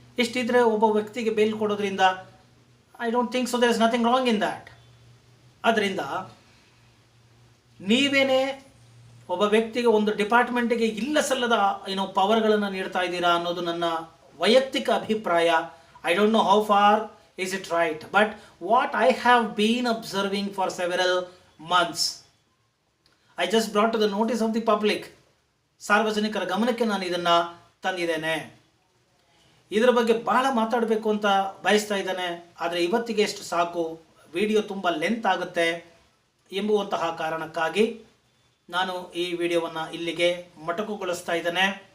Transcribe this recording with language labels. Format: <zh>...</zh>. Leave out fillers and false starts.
<kn>ಇಷ್ಟಿದ್ರೆ ಒಬ್ಬ ವ್ಯಕ್ತಿಗೆ ಬೇಲ್ ಕೊಡೋದ್ರಿಂದ</kn> <en>I don't think so there is nothing wrong in that.</en> <kn>ಅದರಿಂದ ನೀವೇನೇ ಒಬ್ಬ ವ್ಯಕ್ತಿಗೆ ಒಂದು ಡಿಪಾರ್ಟ್ಮೆಂಟಿಗೆ ಇಲ್ಲ ಸಲ್ಲದ ಪವರ್ಗಳನ್ನು ನೀಡ್ತಾ ಇದ್ದೀರಾ ಅನ್ನೋದು ನನ್ನ ವೈಯಕ್ತಿಕ ಅಭಿಪ್ರಾಯ.</kn> <en>I don't know how far is it right, but what I have been observing for several months, I just brought to the notice of the public.</en> <kn>ಸಾರ್ವಜನಿಕರ ಗಮನಕ್ಕೆ ನಾನು ಇದನ್ನು ತಂದಿದ್ದೇನೆ. ಇದರ ಬಗ್ಗೆ ಬಹಳ ಮಾತಾಡಬೇಕು ಅಂತ ಬಯಸ್ತಾ ಇದ್ದೇನೆ, ಆದರೆ ಇವತ್ತಿಗೆ ಎಷ್ಟು ಸಾಕು, ವಿಡಿಯೋ ತುಂಬ ಲೆಂತ್ ಆಗುತ್ತೆ ಎಂಬುವಂತಹ ಕಾರಣಕ್ಕಾಗಿ ನಾನು ಈ ವಿಡಿಯೋವನ್ನು ಇಲ್ಲಿಗೆ ಮೊಟಕುಗೊಳಿಸ್ತಾ ಇದ್ದೇನೆ.</kn>